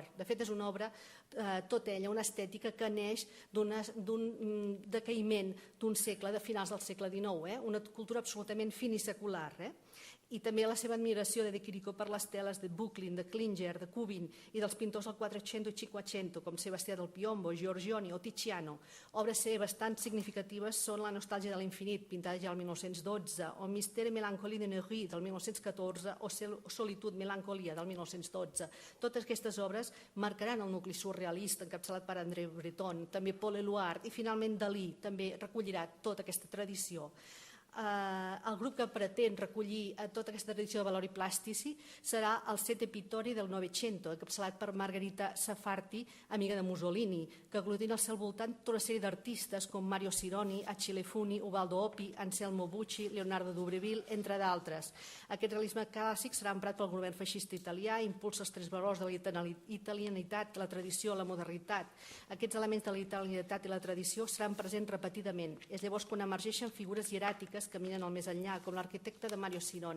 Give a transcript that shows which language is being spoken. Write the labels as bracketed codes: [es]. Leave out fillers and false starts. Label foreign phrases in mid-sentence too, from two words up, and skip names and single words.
[ca] De fet, és una obra, tota ella, una estètica que neix d'un decaïment d'un segle, de finals del segle XIX, una cultura absolutament finisecular. I també la seva admiració de Chirico per les teles de Bucklin, de Klinger, de Kubin i dels pintors del Quattrocento i Cinquecento, com Sebastià del Piombo, Giorgione o Tiziano. Obres seves tan significatives són La nostàlgia de l'infinit, pintada ja el 1912, o Mystère et mélancolie de Neury, del 1914, o Solitud, melancolia, del 1912. Totes aquestes obres marcaran el nucli surrealista encapçalat per André Breton, també Paul Éluard i finalment Dalí també recollirà tota aquesta tradició. El grup que pretén recollir tota aquesta tradició de Valori Plastici serà el Sette Pittori del Novecento, encapçalat per Margherita Safarti, amiga de Mussolini, que aglutina al seu voltant tota una sèrie d'artistes com Mario Sironi, Achille Funi, Ubaldo Oppi, Anselmo Bucci, Leonardo Dubreville, entre d'altres. Aquest realisme clàssic serà emprat pel govern feixista italià, impulsa els tres valors de la italianitat, la tradició, la modernitat. Aquests elements de la italianitat i la tradició seran presents repetidament. És llavors quan emergeixen figures hieràtiques que minen al més enllà, com l'arquitecte de Mario Sironi.